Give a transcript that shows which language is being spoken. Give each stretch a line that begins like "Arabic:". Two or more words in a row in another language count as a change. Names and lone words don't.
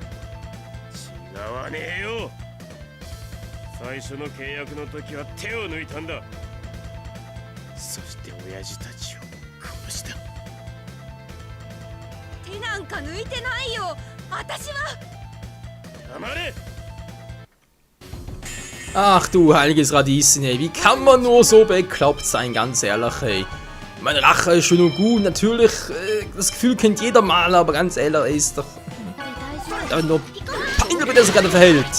Japanese: 違わねえよ。最初の契約の時は手を抜いたんだ。そして親父たちを殺した。手なんか抜いてないよ。私は。黙れ。
German: Ach du heiliges Radieschen, ey. Wie kann man nur so bekloppt sein, ganz ehrlich, ey. Meine Rache ist schön und gut, natürlich, das Gefühl kennt jeder mal, aber ganz ehrlich, ist doch nur peinlich, wie der sich gerade verhält.